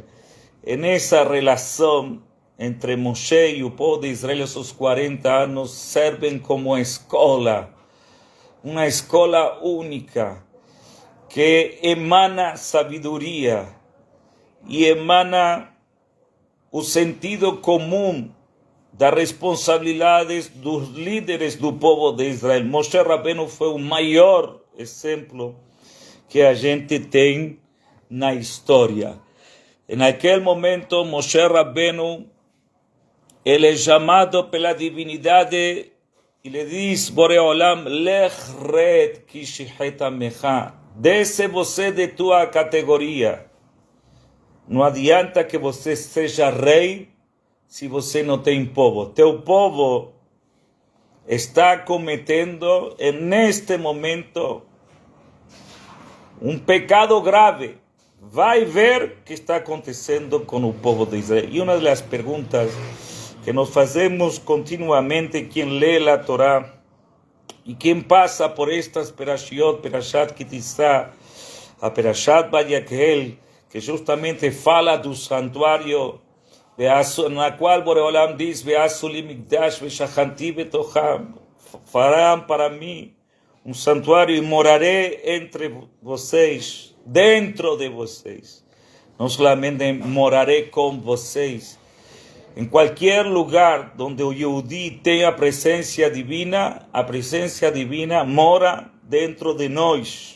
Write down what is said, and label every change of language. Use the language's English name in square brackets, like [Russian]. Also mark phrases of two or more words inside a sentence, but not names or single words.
[Portuguese] E nessa relação entre Moshe e o povo de Israel, esses 40 anos servem como escola, uma escola única, que emana sabedoria e emana o sentido comum das responsabilidades dos líderes do povo de Israel. Moshe Rabbeinu foi o maior exemplo que a gente tem na história. Naquele momento, Moshe Rabbeinu, ele é chamado pela divindade e lhe diz: [Hebrew] בורא עולם, לך רד כי שחת עמך, [Portuguese] desce você de tua categoria. Não adianta que você seja rei se você não tem povo. Teu povo está cometendo, neste momento, um pecado grave. Vai ver o que está acontecendo com o povo de Israel. E uma das perguntas que nos fazemos continuamente, quem lê a Torá e quem passa por estas perashiot, Perashat Kitissá, a Perashat Vayakhel, que justamente fala do santuário, na qual Boreolam diz: [Hebrew] ועשו לי מקדש ושכנתי בתוכם, [Portuguese] farão para mim um santuário e morarei entre vocês, dentro de vocês. Não somente morarei com vocês. Em qualquer lugar onde o Yehudi tem a presença divina mora dentro de nós.